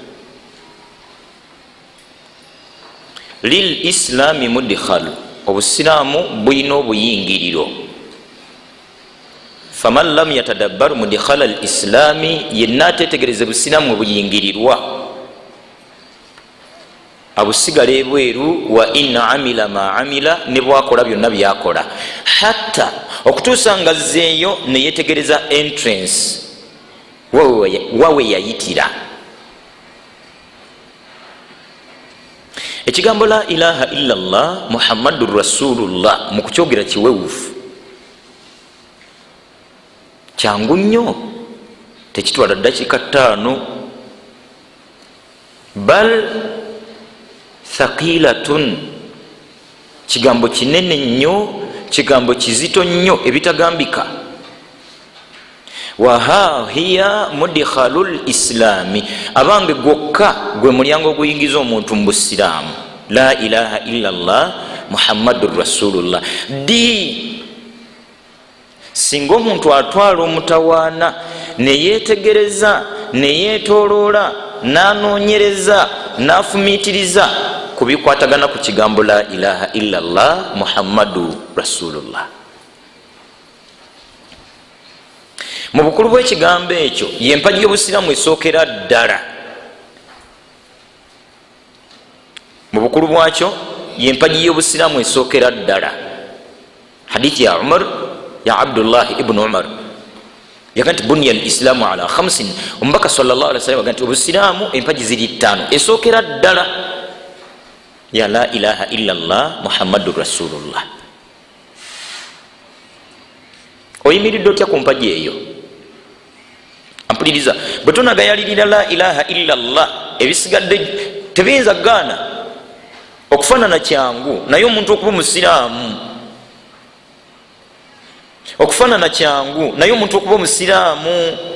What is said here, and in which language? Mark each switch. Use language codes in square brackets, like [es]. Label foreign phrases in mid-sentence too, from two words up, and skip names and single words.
[ar] للإسلام مدخل, [lg] obusiraamu bulina obuyingiriro. [ar] فمن لم يتدبر مدخل الإسلام, [lg] yenna atetegereze busiraamu obuyingirirwa abusigala ebweru. [ar] وإن عمل ما عمل, [lg] ne bwakola byonna byakola, hatta okutuusa nga zeeyo neyetegereza entrance wawe yayitira. ekigambo [ar] لا إله إلا الله محمد رسول الله [lg] mu kukyogera kiwewufu, kyangu nnyo, tekitwala dakiika 5, [ar] بل ثقيلة, [lg] kigambo kinene nnyo, kigambo kizito nnyo ebitagambika. [ar] وها هي مدخل الإسلام, [lg] abange gwokka gwe mulyango oguyingiza omuntu mu busiraamu. [ar] لا إله إلا الله محمد رسول الله. [lg] singa omuntu atwala omutawaana neyetegereza, neyetoloola, nanoonyereza, nafumiitiriza ku bikwatagana ku kigambo [ar] لا إله إلا الله محمد رسول الله, [lg] mu bukulu bw'ekigambo ekyo yempagi y'obusiraamu esookera ddala. mu bukulu bwakyo yempagi y'obusiraamu esookera ddala. hadithi ya Umar, ya Abdullah ibn Umar yaga nti [ar] بني الإسلام على 5, [lg] omubaka [ar] صلى الله عليه وسلم [lg] yaga nti obusiraamu empagi ziri 5, esookera ddala ya [ar] لا إله إلا الله محمد رسول الله. [lg] oyimiridde otya ku mpagi eyo? ampuliriza, bwe tonagayalirira [ar] لا إله إلا الله, [lg] ebisigadde tebiyinza gaana okufaanana kyangu naye omuntu okuba omusiraamu, okufaanana kyangu naye omuntu okuba omusiraamu.